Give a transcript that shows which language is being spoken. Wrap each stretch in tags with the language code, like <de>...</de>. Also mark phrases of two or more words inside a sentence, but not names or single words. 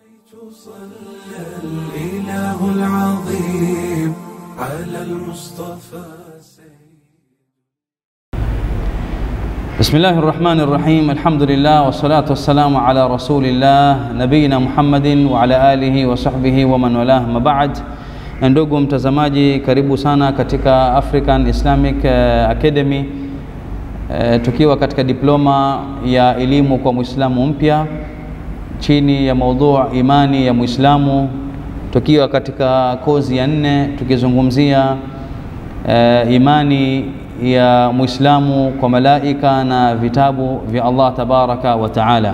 <ar>صلى الإله العظيم على المصطفى. بسم الله الرحمن الرحيم. الحمد لله والصلاة والسلام على رسول الله نبينا محمد وعلى آله وصحبه ومن والاه.</ar> <sw>Mabad, ndugu mtazamaji, karibu sana katika African Islamic Academy, tukiwa katika diploma ya elimu kwa Muislamu mpya chini ya maudhu imani ya Muislamu, tukiwa katika kozi ya 4 tukizungumzia imani ya Muislamu kwa malaika na vitabu vya Allah</sw> <ar>تبارك وتعالى.</ar>